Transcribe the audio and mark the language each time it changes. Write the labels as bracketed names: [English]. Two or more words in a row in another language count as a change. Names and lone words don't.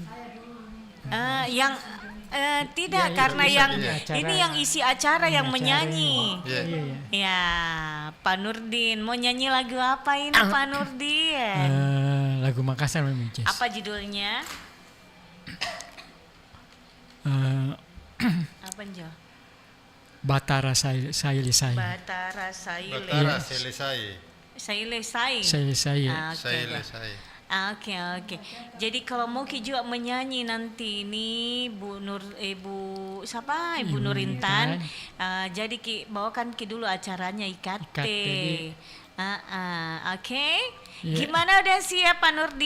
[Indonesian] Yang tidak karena yang ini yang isi acara yang menyanyi. Ya, Pak Nurdin mau nyanyi lagu apa ini Pak Nurdin? Lagu Makassar Mami Jess. Apa judulnya? Apa Jo? Batara Sailesai. Batara Saile. Batara Sailesai. Sailesai. Sailesai. Oke. Jadi kalau mau Ki juga menyanyi nanti ini Ibu Nur Intan. Jadi Ki bawakan Ki dulu acaranya IKT. Oke. Gimana, udah siap Pak Nurdin?